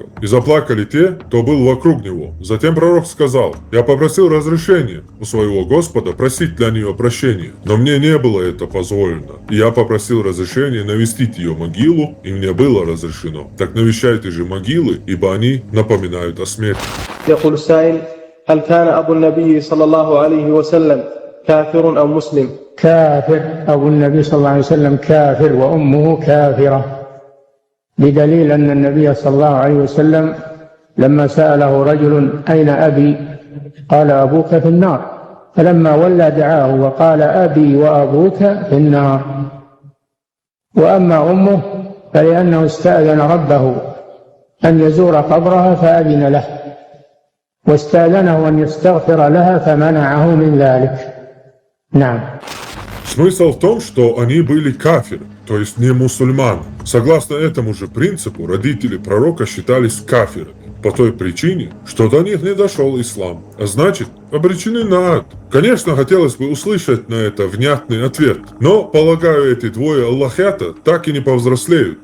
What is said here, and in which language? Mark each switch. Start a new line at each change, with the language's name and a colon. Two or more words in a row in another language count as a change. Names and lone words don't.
Russian: И заплакали те, кто был вокруг него. Затем пророк сказал: я попросил разрешения у своего Господа просить для нее прощения, но мне не было это позволено. И я попросил разрешения навестить ее могилу, и мне было разрешено. Так навещайте же могилы, ибо они напоминают о смерти».
Arabic: يقول السائل: هل كان أبو النبي صلى الله عليه وسلم كافر أو مسلم؟ كافر. أبو النبي صلى الله عليه وسلم كافر وأمه كافرة، بدليل أن النبي صلى الله عليه وسلم لما سأله رجل: أين أبي؟ قال: أبوك في النار. فلما ولى دعاه وقال: أبي وأبوك في النار. وأما أمه فلأنه استأذن ربه أن يزور قبرها فأذن له، واستأذنه أن يستغفر لها فمنعه من ذلك. نعم.
Russian: Смысл в том, что они были кафиры, то есть не мусульманы. Согласно этому же принципу, родители пророка считались кафирами по той причине, что до них не дошел ислам, а значит, обречены на ад. Конечно, хотелось бы услышать на это внятный ответ, но, полагаю, эти двое аллахята так и не повзрослеют.